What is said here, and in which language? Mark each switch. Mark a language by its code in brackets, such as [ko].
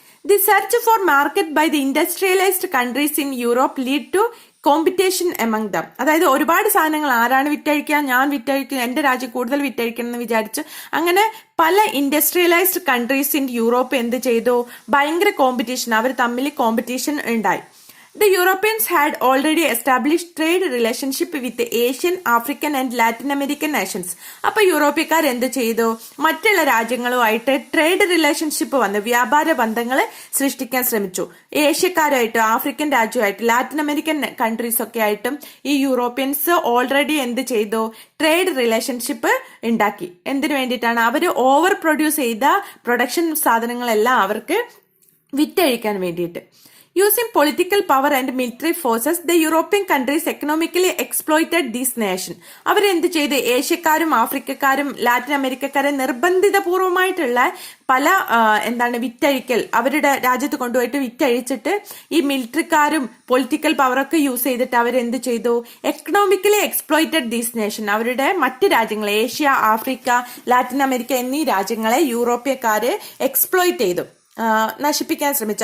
[en] The search for market by the industrialised countries in Europe lead to competition among them. [ml] അതായത് ഒരുപാട് സാധനങ്ങൾ ആരാണ് വിറ്റഴിക്കുക? ഞാൻ വിറ്റഴിക്കും, എന്റെ രാജ്യം കൂടുതൽ വിറ്റഴിക്കണം എന്ന് വിചാരിച്ചു. അങ്ങനെ പല ഇൻഡസ്ട്രിയലൈസ്ഡ് കൺട്രീസ് ഇൻ യൂറോപ്പ് എന്ത് ചെയ്തു? ഭയങ്കര കോമ്പറ്റീഷൻ, അവർ തമ്മിൽ കോമ്പറ്റീഷൻ ഉണ്ടായി. [en] The Europeans had already established trade relationship with the Asian, African and Latin American nations. [ml] അപ്പൊ യൂറോപ്യക്കാർ എന്ത് ചെയ്തു? മറ്റുള്ള രാജ്യങ്ങളുമായിട്ട് ട്രേഡ് റിലേഷൻഷിപ്പ് വന്ന് വ്യാപാര ബന്ധങ്ങൾ സൃഷ്ടിക്കാൻ ശ്രമിച്ചു. ഏഷ്യക്കാരായിട്ട്, ആഫ്രിക്കൻ രാജ്യമായിട്ട്, ലാറ്റിൻ അമേരിക്കൻ കൺട്രീസ് ഒക്കെ ആയിട്ടും ഈ യൂറോപ്യൻസ് ഓൾറെഡി എന്ത് ചെയ്തു? ട്രേഡ് റിലേഷൻഷിപ്പ് ഉണ്ടാക്കി. എന്തിനു വേണ്ടിയിട്ടാണ്? അവർ ഓവർ പ്രൊഡ്യൂസ് ചെയ്ത പ്രൊഡക്ഷൻ സാധനങ്ങളെല്ലാം അവർക്ക് വിറ്റഴിക്കാൻ വേണ്ടിയിട്ട്. [en] Using political power and military forces, the European countries economically exploited this nation. [ml] അവരെന്ത് ചെയ്ത്? ഏഷ്യക്കാരും ആഫ്രിക്കക്കാരും ലാറ്റിൻ അമേരിക്കക്കാരും നിർബന്ധിതപൂർവമായിട്ടുള്ള പല വിറ്റഴിക്കൽ, അവരുടെ രാജ്യത്ത് കൊണ്ടുപോയിട്ട് വിറ്റഴിച്ചിട്ട് ഈ മിലിറ്ററിക്കാരും പൊളിറ്റിക്കൽ പവറൊക്കെ യൂസ് ചെയ്തിട്ട് അവരെന്ത് ചെയ്തു? [en] Economically exploited these nation. [ml] അവരുടെ മറ്റ് രാജ്യങ്ങളെ, ഏഷ്യ, ആഫ്രിക്ക, ലാറ്റിൻ അമേരിക്ക എന്നീ രാജ്യങ്ങളെ യൂറോപ്യക്കാര് എക്സ്പ്ലോയിറ്റ് ചെയ്തു, നശിപ്പിക്കാൻ ശ്രമിച്ചു.